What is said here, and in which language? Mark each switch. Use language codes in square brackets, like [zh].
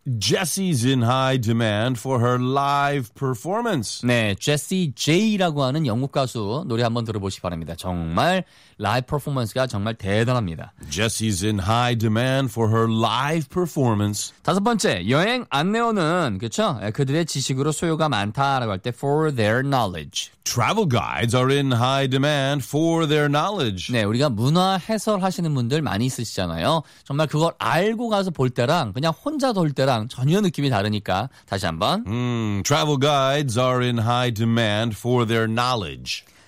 [en] Jessie's in high demand for her live performance. [ko] 네, Jessie J라고 하는 영국 가수 노래 한번 들어보시기 바랍니다. 정말 라이브 퍼포먼스가 정말 대단합니다. [en] Jessie's in high demand for her live performance. [ko] 다섯 번째, 여행 안내원은 그렇죠? 그들의 지식으로 수요가 많다라고 할 때 [en] for their knowledge. Travel guides are in high demand for their knowledge. [ko] 네, 우리가 문화 해설 하시는 분들 많이 있으시잖아요. 정말 그걸 알고 가서 볼 때랑 그냥 혼자 돌 때랑 전혀 느낌이 다르니까 다시 한번. [en] Travel guides are in high demand for their knowledge.